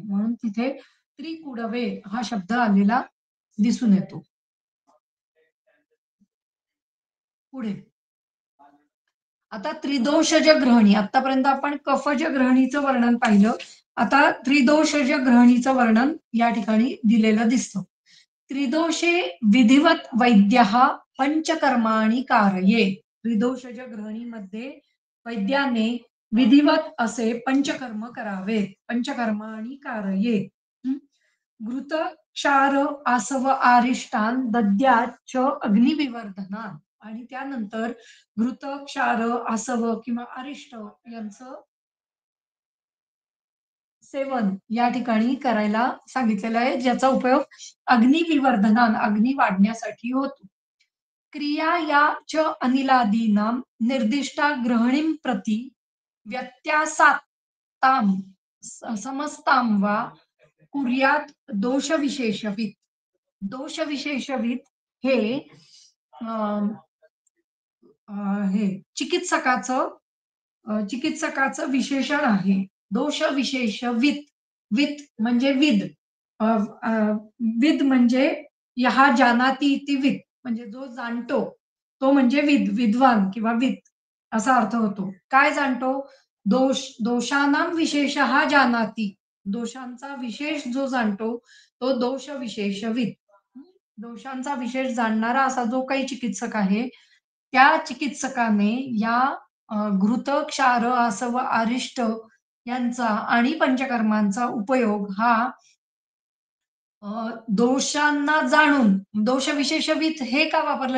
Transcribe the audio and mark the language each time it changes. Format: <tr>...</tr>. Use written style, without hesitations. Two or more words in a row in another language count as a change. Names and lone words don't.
<mr>म्हणून तिथे त्रिकुडवे हा शब्द आलेला दिसून येतो. पुढे आता त्रिदोषज ग्रहणी. आतापर्यंत आपण कफज ग्रहणीचं वर्णन पाहिलं. आता त्रिदोषज ग्रहणीचं वर्णन या ठिकाणी दिलेलं दिसतं.</mr> <sa>त्रिदोषे विधिवत वैद्यः पंचकर्माणि कारये.</sa> <mr>त्रिदोषज ग्रहणीमध्ये वैद्याने विधिवत असे पंचकर्म करावे.</mr> <sa>पंचकर्माणि कारये. घृत, क्षार, आसव, आरिष्टान दद्याच्च अग्निविवर्धनान.</sa> <mr>आणि त्यानंतर घृत, क्षार, आसव किंवा अरिष्ट यांचं सेवन या ठिकाणी करायला सांगितलेलं आहे, ज्याचा उपयोग अग्निविवर्धनान अग्नी वाढण्यासाठी होतो.</mr> <sa>क्रिया या च अनिलादीनां निर्दिष्टा ग्रहणीं प्रति व्यत्यासात्तां समस्तां वा कुर्यात दोषविशेषवित्.</sa> <mr>दोषविशेषवित् हे हे चिकित्सकाचं विशेषण आहे. दोष विशेष वित. वित म्हणजे विद. अ, अ, विद म्हणजे यहा</mr> <sa>जानाति इति विद</sa> <mr>म्हणजे जो जाणतो तो म्हणजे विद्वान किंवा वित असा अर्थ होतो. काय जाणतो?</mr> <sa>दोषानां विशेषः जानाति.</sa> <mr>दोषांचा विशेष जो जाणतो तो दोष विशेषविद. दोषांचा विशेष जाणणारा असा जो काही चिकित्सक आहे त्या चिकित्सकाने या घृत, क्षार, आसव, अरिष्ट यांचा आणि पंचकर्मांचा उपयोग हा दोषांना जाणून दोष विशेषवित हे का वापरलं?</mr>